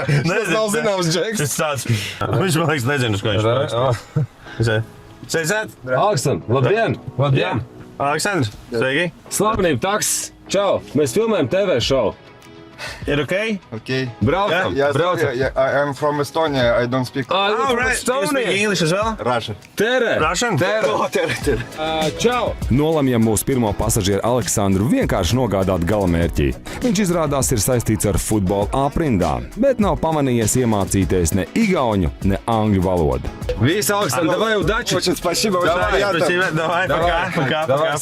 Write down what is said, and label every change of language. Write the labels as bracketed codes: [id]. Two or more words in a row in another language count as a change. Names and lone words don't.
[lv] Tas nav zināms džeks. Viņš man liekas nezinu, uz ko viņš raksta. Sveicēt! Aleksandr, labdien! Aleksandrs, sveiki! Slavenību taksis! Čau! Mēs filmējam TV šovu. Ir okay? Okay. Braucam, braucam. [en] I'm from Estonia. I don't speak Right. You speak English as well? Russian. Russian? [lv] Tere. Čau! Nolemjam mūsu pirmo pasažieru Aleksandru vienkārši nogādāt galamērķī. Viņš izrādās ir saistīts ar futbola aprindām, bet nav pamanījies iemācīties ne igauņu, ne angļu valodu. Visi, Aleksandr, [ru] davai удачи! Очень спасибо. Давай, пока.